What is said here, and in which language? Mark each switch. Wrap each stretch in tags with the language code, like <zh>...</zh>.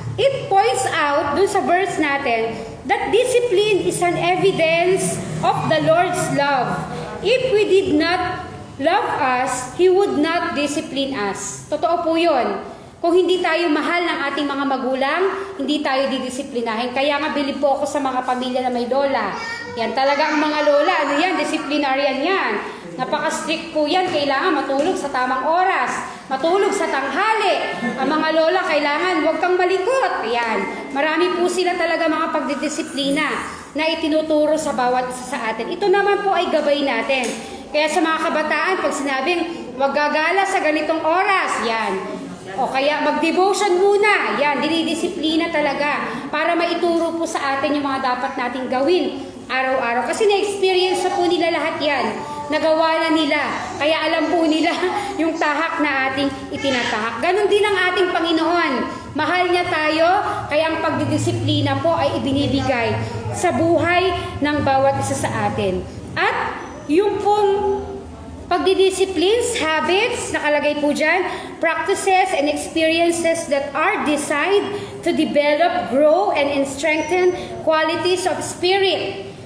<en>It points out,</en> <tl>dun sa verse natin,</tl> <en>that discipline is an evidence of the Lord's love. If we did not love us, He would not discipline us.</en> <tl>Totoo po yun. Kung hindi tayo mahal ng ating mga magulang, hindi tayo didisiplinahin. Kaya nga bilib po ako sa mga pamilya na may lola. Yan talaga ang mga lola, disciplinarian yan. Napaka-strict po yan, kailangan matulog sa tamang oras, matulog sa tanghali. Ang mga lola, kailangan huwag kang malikot. Yan. Marami po sila talaga mga pagdidisiplina na itinuturo sa bawat isa sa atin. Ito naman po ay gabay natin. Kaya sa mga kabataan, pag sinabing huwag gagala sa ganitong oras, yan. O kaya mag-devotion muna. Yan, dinidisiplina talaga para maituro po sa atin yung mga dapat nating gawin araw-araw. Kasi na-experience na po nila lahat yan. Nagawa na nila. Kaya alam po nila yung tahak na ating itinatahak. Ganon din ang ating Panginoon. Mahal niya tayo, kaya ang pagdidisiplina po ay ibinibigay sa buhay ng bawat isa sa atin. At yung pong pagdidisciplines,</tl> <en>habits,</en> <tl>nakalagay po dyan,</tl> <en>practices and experiences that are designed to develop, grow, and strengthen qualities of spirit.</en>